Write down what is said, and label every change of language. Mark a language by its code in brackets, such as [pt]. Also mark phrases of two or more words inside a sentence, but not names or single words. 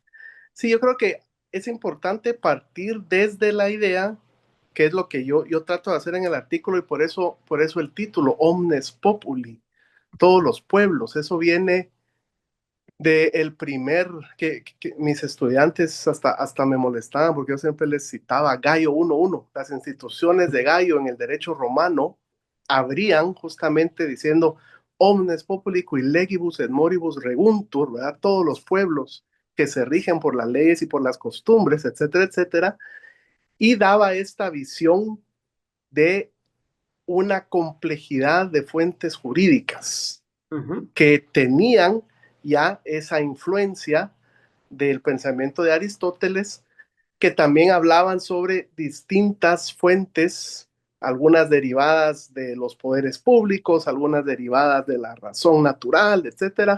[es] Sí, yo creo que es importante partir desde la idea, que es lo que yo trato de hacer en el artículo y por eso el título, Omnes Populi, todos los pueblos. Eso viene de el primer, que mis estudiantes hasta me molestaban porque yo siempre les citaba Gallo 1.1. Las instituciones de Gallo en el derecho romano abrían justamente diciendo [la] omnes populi qui legibus et moribus reguntur, [es] ¿verdad? Todos los pueblos que se rigen por las leyes y por las costumbres, etcétera, etcétera, y daba esta visión de una complejidad de fuentes jurídicas Ujú. que tenían ya esa influencia del pensamiento de Aristóteles, que también hablaban sobre distintas fuentes, algunas derivadas de los poderes públicos, algunas derivadas de la razón natural, etcétera.